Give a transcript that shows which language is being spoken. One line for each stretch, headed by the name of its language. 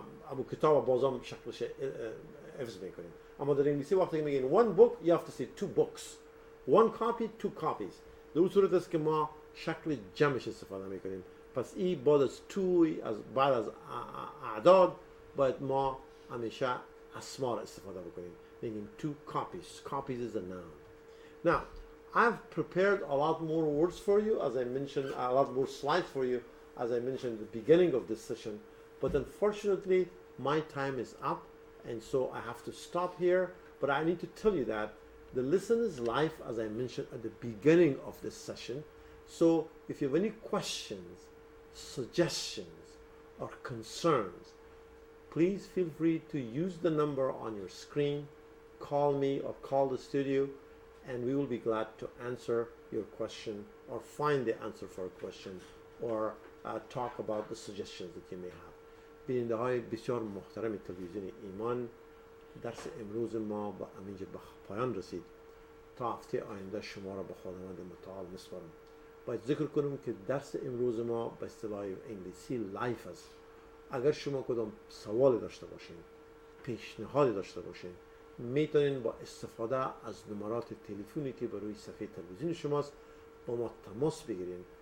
Persian: ابو کتاب بازم شکلش حفظ میکنیم. اما در انگلیسی وقتی که میگیم
English: 1 book you have to say 2 books. 1 copy 2 copies.
Persian: در اون صورت است که ما شکل جمعش استفاده میکنیم. پس این بعد از 2 بعد از اعداد باید ما همیشه اسما را استفاده بکنیم. میگیم
English: 2 copies. Copies is a noun. Now, I've prepared a lot more words for you, as I mentioned, a lot more slides for you, as I mentioned at the beginning of this session. But unfortunately, my time is up, and so I have to stop here. But I need to tell you that the lesson is live, as I mentioned at the beginning of this session. So if you have any questions, suggestions, or concerns, please feel free to use the number on your screen, call me or call the studio, and we will be glad to answer your question or find the answer for a question or talk about the suggestions that you may have.
Persian: بیننده های بسیار محترم تلویزیون ایمان، درس امروز ما با همینجا به پایان رسید. تا هفته آینده شما را به خداوند متعال میسپارم. باید ذکر کنم که درس امروز ما به اصطلاح انگلیسی لایف است. اگر شما کدام سوالی داشته باشین، پیشنهادی داشته باشین، میتونین با استفاده از نمرات تلفنی که بر روی صفحه تلویزیون شماست با ما تماس بگیرین.